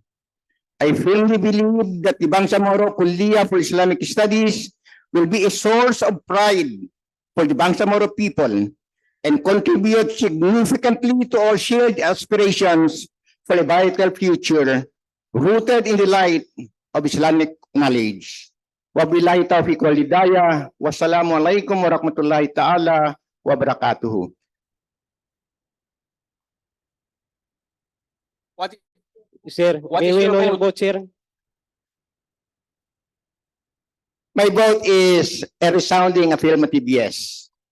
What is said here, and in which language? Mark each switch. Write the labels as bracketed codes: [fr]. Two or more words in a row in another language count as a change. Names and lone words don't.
[en] I firmly believe that the Bangsamoro Kuliya for Islamic Studies will be a source of pride for the Bangsamoro people and contribute significantly to our shared aspirations for a vital future rooted in the light of Islamic knowledge. [ar] وبالله التوفيق والهداية. والسلام عليكم ورحمة الله تعالى وبركاته. [en] Sir, may we know your vote, sir? My vote is a resounding affirmative yes.